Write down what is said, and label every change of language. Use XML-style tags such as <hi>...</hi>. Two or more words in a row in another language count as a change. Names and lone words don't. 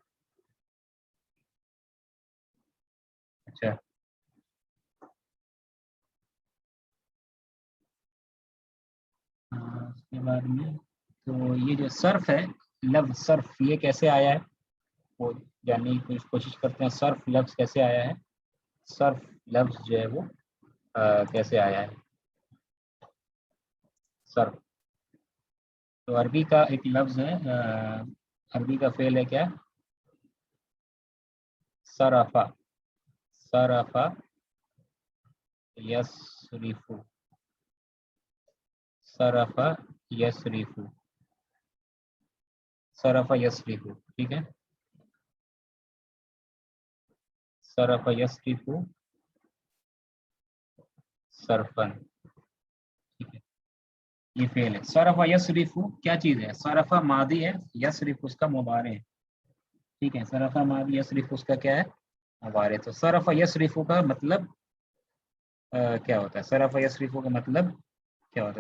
<ur>اچھا اس کے بعد میں تو یہ جو صرف ہے، لفظ صرف یہ کیسے آیا ہے وہ جاننے کی کوشش کرتے ہیں. صرف لفظ کیسے آیا ہے؟ صرف لفظ جو ہے وہ کیسے آیا ہے صرف؟ تو عربی کا ایک لفظ ہے، عربی کا فعل ہے کیا؟</ur> <ar>صرفا، صرفا یصرفو، صرفا یصرفو، صرفا یصرفو،</ar> <ur>ٹھیک ہے.</ur> <ar>صرفا یصرفو صرفن،</ar> <ur>ٹھیک ہے. یہ فعل ہے.</ur> <ar>صرفا یصرفو</ar> <ur>کیا چیز ہے؟ صرفا ماضی ہے، یصرف اس کا مضارع ہے، ٹھیک ہے. صرفا ماضی، یصرف اس کا کیا ہے؟ مضارع. تو</ur> <ar>صرفا یصرفو</ar> <ur>کا مطلب کیا ہوتا ہے؟</ur> <ar>صرفا یصرفو</ar> <ur>کا مطلب کیا ہوتا ہے؟</ur>